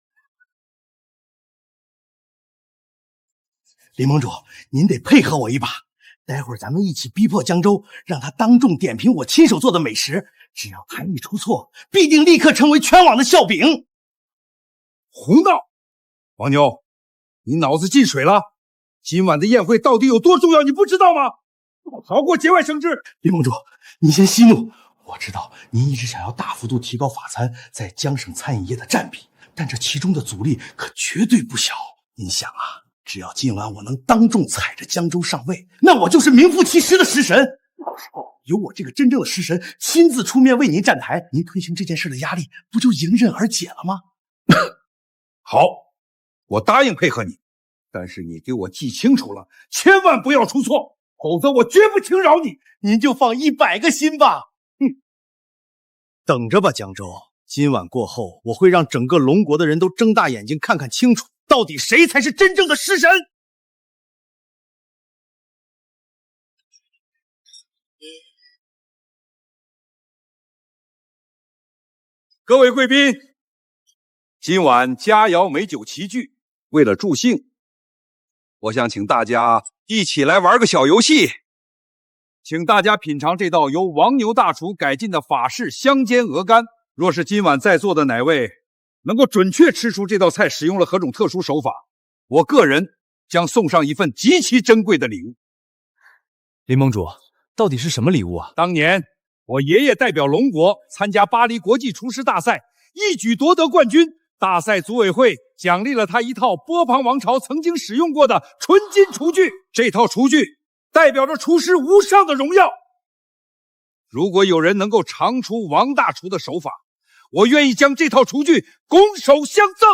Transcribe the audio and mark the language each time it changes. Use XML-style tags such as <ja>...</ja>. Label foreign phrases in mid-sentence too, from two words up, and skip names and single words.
<zh>林盟主，您得配合我一把，待會兒咱們一起逼迫江州，讓他當眾點評我親手做的美食。只要他一出錯，必定立刻成為全網的笑柄。胡鬧！王牛，你腦子進水了？今晚的宴會到底有多重要，你不知道嗎？好過節外生枝。林盟主，您先息怒。我知道您一直想要大幅度提高法餐在江省餐飲業的佔比，但這其中的阻力可絕對不小。您想啊，只要今晚我能當眾踩着江州上位，那我就是名副其實的食神。到時候由我這個真正的食神親自出面為您站台，您推行這件事的壓力不就迎刃而解了嗎？好，我答應配合你。但是你給我記清楚了，千萬不要出錯，否則我絕不輕饒你。您就放100個心吧。等着吧，江州，今晚過後，我會讓整個龍國的人都睜大眼睛看看清楚，到底誰才是真正的食神。各位貴賓，今晚佳肴美酒齊聚，為了助興，我想請大家一起來玩個小遊戲。請大家品嘗這道由王牛大廚改进的法式香煎鹅肝。若是今晚在座的哪位能夠準確吃出这道菜使用了何種特殊手法，我个人将送上一份极其珍貴的禮物。林盟主，到底是什麼禮物啊？當年我爺爺代表龍國參加巴黎國際廚師大賽，一舉奪得冠軍。大賽組委會獎勵了他一套波旁王朝曾經使用過的純金廚具，這套廚具代表着廚師無上的榮耀。如果有人能夠嘗出王大廚的手法，我願意將這套廚具拱手相贈。</zh>